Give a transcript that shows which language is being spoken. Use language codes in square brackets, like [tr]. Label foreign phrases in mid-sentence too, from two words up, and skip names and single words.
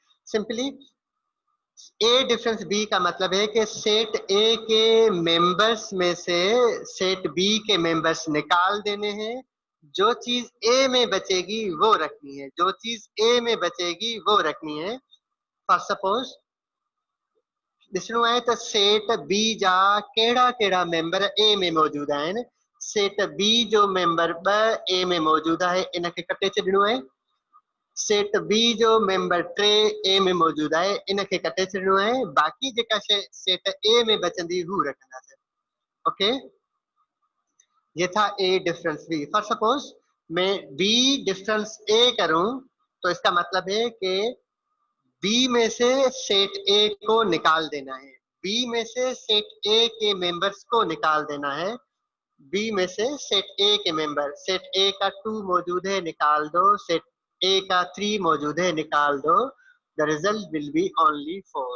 [en] simply A difference B [ur] کا مطلب ہے کہ سیٹ اے کے ممبرز میں سے سیٹ بی کے ممبرز نکال دینے ہیں. جو چیز اے میں بچے گی وہ رکھنی ہے، جو چیز اے میں بچے گی وہ رکھنی ہے. [en] for suppose [sd] ॾिसणो आहे त सेट बी जा कहिड़ा कहिड़ा मेंबर ए में मौजूद आहिनि। सेट बी जो मेंबर 2 ए में मौजूद आहे, इनखे कटे छॾिणो आहे। सेट बी जो मेंबर 3 ए में मौजूद है, इनखे कटे छॾिणो आहे। बाक़ी जेका शइ सेट ए में बचंदी हू रखंदासीं। [ur] اوکے، یہ تھا [en] A difference B. for suppose [ur] मैं [en] B difference A [ur] کروں، تو اس کا مطلب ہے کہ بی میں سے سیٹ اے کو نکال دینا ہے، بی میں سے سیٹ اے کے ممبرز کو نکال دینا ہے، بی میں سے سیٹ اے کے ممبر، سیٹ اے کا 2 موجود ہے نکال دو، سیٹ اے کا 3 موجود ہے نکال دو, सेट ए का 3 मौजूद है निकाल दो, [en] the result will be only 4.